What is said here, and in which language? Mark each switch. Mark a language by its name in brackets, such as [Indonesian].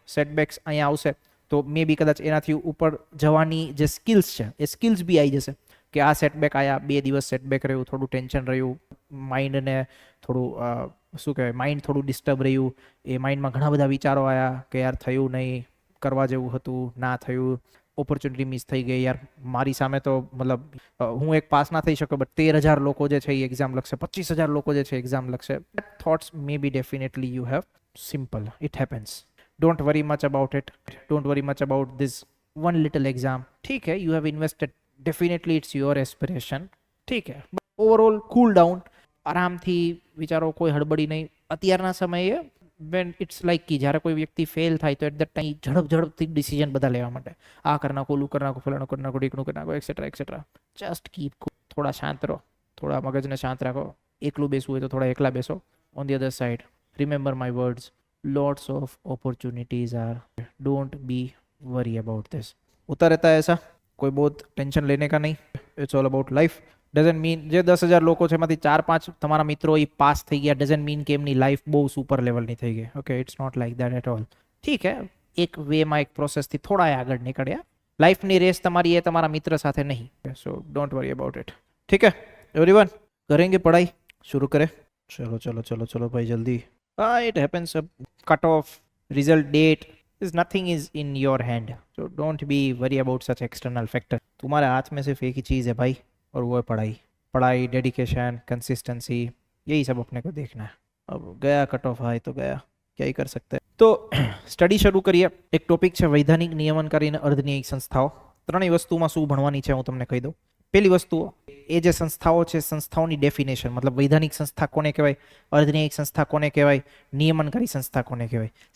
[Gujarati] Setbacks અહીંયા આવશે તો [English] maybe [Gujarati] કદાચ એનાથી ઉપર જવાની જે સ્કિલ્સ છે એ સ્કિલ્સ બી આવી જશે કે આ સેટબેક આયા, 2 દિવસ સેટબેક રહ્યું, થોડું ટેન્શન રહ્યું, માઇન્ડને થોડું શું કહેવાય, માઇન્ડ થોડું ડિસ્ટર્બ રહ્યું, એ માઇન્ડમાં ઘણા બધા વિચારો આવ્યા કે યાર થયું નહીં, કરવા જેવું હતું, ના થયું, ઓપોર્ચ્યુનિટી મિસ થઈ ગઈ યાર. મારી સામે તો મતલબ હું એક પાસ ના થઈ શક્યો, બટ 13,000 લોકો જે છે એ એક્ઝામ લખશે, 25,000 લોકો જે છે એક્ઝામ લખશે. [English] Thoughts maybe definitely you have. Simple, it happens. Don't worry much about it. Don't worry much about this one little exam. [Hindi] ઠીક है, [English] You have invested, definitely it's your aspiration. [Hindi] ठीक है, [English] Overall cool down. [Gujarati] आरामથી વિચારો, કોઈ હડબડી નહીં. અત્યારના સમયે [English] when it's like [Gujarati] કે જ્યારે કોઈ વ્યક્તિ ફેલ થાય તો [English] at that time [Gujarati] ઝડપથી ડિસિઝન બધા લેવા માટે આ કરી નાખો, ઓલું કરી નાખો, ફલાણું કરી નાખો, ઢીકણું કરી નાખો, એક્સેટ્રા એક્સેટ્રા. [English] Just keep cool. [Gujarati] થોડા શાંત રહો, થોડા મગજને શાંત રાખો. એકલું બેસવું હોય તો થોડા એકલા બેસો. [English] On the other side remember my words, lots of opportunities are, don't be worry about this. [Hindi] होता रहता है ऐसा, कोई बहुत टेंशन लेने का नहीं. [English] It's all about life. Doesn't mean [Gujarati] જે 10,000 લોકો છે એમાંથી 4-5 તમારા મિત્રો એ પાસ થઈ ગયા ડઝન્ટ મીન કે એમની લાઈફ બહુ સુપર લેવલની થઈ ગઈ. [English] Okay, it's not like that at all. [Hindi] ઠીક હે, [Gujarati] એક વેમાં એક પ્રોસેસથી થોડા આગળ નીકળ્યા. લાઈફની રેસ તમારી એ તમારા મિત્ર સાથે નહીં. [English] So don't worry about it. [Hindi] ઠીક હે એવરીવન, કરેંગે પढ़ाई, शुरू करें. चलो चलो चलो चलो भाई जल्दी. [English] It happens. Cut off, result date is nothing is in your hand, so don't be worry about such external factor. [Hindi] तुम्हारे हाथ में सिर्फ एक ही चीज़ है भाई, और वो है पढ़ाई. पढ़ाई, डेडिकेशन, कंसिस्टेंसी, यही सब अपने को देखना है. अब गया कट ऑफ हाई तो गया, क्या ही कर सकते हैं. [Gujarati] तो स्टडी શરૂ કરીએ. એક ટોપિક છે વૈધાનિક નિયમનકારી અને અર્ધન્યાયિક સંસ્થાઓ. ત્રણેય વસ્તુમાં શું ભણવાની છે હું તમને કહી દઉં. પહેલી વસ્તુ, એ જે સંસ્થાઓ છે સંસ્થાઓની ડેફિનેશન, મતલબ વૈધાનિક સંસ્થા કોને કહેવાય, અર્ધન્યાયિક સંસ્થા કોને કહેવાય, નિયમનકારી સંસ્થા કોને કહેવાય.